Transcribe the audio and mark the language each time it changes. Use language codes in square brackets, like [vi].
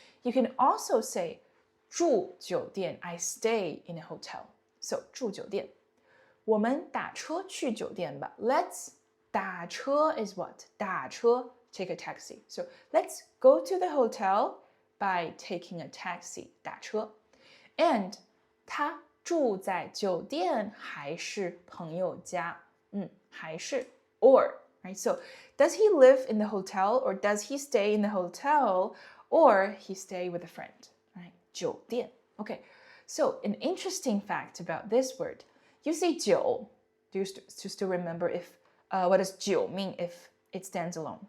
[en] You can also say [zh] 住酒店, [en] I stay in a hotel. So [zh] 住酒店.我们打车去酒店吧. [en] Let's 打车 is what? 打车 take a taxi. So let's go to the hotel by taking a taxi. [zh] 打车. And 他住在酒店还是朋友家？ [en] 还是 or, right? So does he live in the hotel or does he stay in the hotel or he stay with a friend, right? [zh] 酒店. [en] Okay, so an interesting fact about this word. You say 酒, do you still remember if what does 酒 mean if it stands alone?